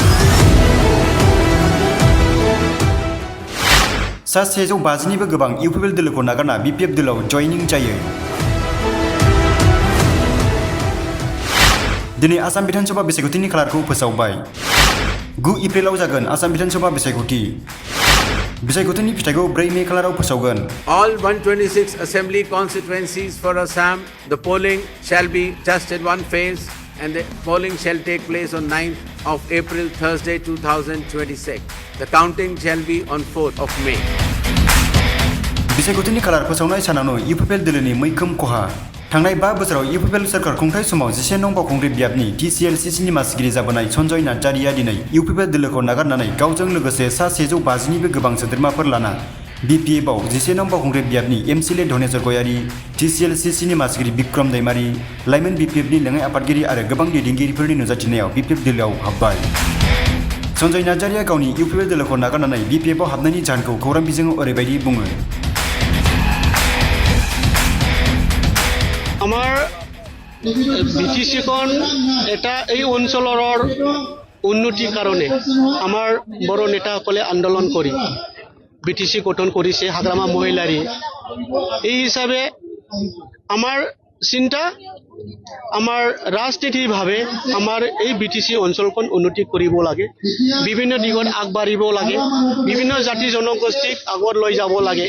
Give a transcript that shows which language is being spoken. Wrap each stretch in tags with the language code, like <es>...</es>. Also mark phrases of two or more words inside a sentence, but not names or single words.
<brx>सा 150निबो गोबां Upplद दोलोखौ नागारना Bpf दोलोआव जयनिं जायो। दिनै आसाम बिधानसभा बिसायख'थिनि खालारखौ फोसावबाय। 9 एप्रिलाव जागोन आसाम बिधानसभा बिसायख'थि। बिसायख'थिनि फिथाइखौ 4 मे खालाराव फोसावगोन।</brx> <en>All 126 assembly constituencies for Assam, the polling shall be just in one phase and the polling shall take place on 9th of April, Thursday 2026. The counting shall be on 4th of May.</en> <brx>बिसायख'थिनि खालार फोसावनाय सानावनो Upplद दोलोनि मैखोम खहा। थांनाय 5 बोसोराव Upplद सोरखार खुंथाय समाव 11 नं बावखुंग्रि बियाबनि Tclccनि मासिगिरि जाबोनाय सन्जय नार्जारिया दिनै Upplद दोलोखौ नागारनानै गावजों लोगोसे सा 150निबो गोबां सोद्रोमाफोर लाना Bpfआव 11 नं बावखुंग्रि बियाबनि एमसिएलए धनेश्वर गयारी, Tclccनि मासिगिरि बिक्रम दैमारी, लाइमोन Bpfनि लेङाइ आफादगिरि आरो गोबां दैदेनगिरिफोरनि नुजाथिनायाव Bpf दोलोआव हाबबाय। सन्जय नार्जारिया गावनि Upplद दोलोखौ नागारनानै Bpfआव हाबनायनि जाहोनखौ खौरां बिजोङाव ओरैबायदि बुङो।</brx> <as>আমার Tclccন এটা এই অঞ্চলৰ উন্নতিৰ কাৰণে আমাৰ বড় নেতাসকলে আন্দোলন কৰি Tclccন গঠন কৰিছে হাগ্ৰামা মহিলাৰী। এই হিচাপে আমাৰ চিন্তা আমাৰ ৰাজনীতিভাৱে আমাৰ এই Tclccন অঞ্চলখন উন্নতি কৰিব লাগে, বিভিন্ন দিশত আগবাঢ়িব লাগে, বিভিন্ন জাতি জনগোষ্ঠীক আগত লৈ যাব লাগে।</as>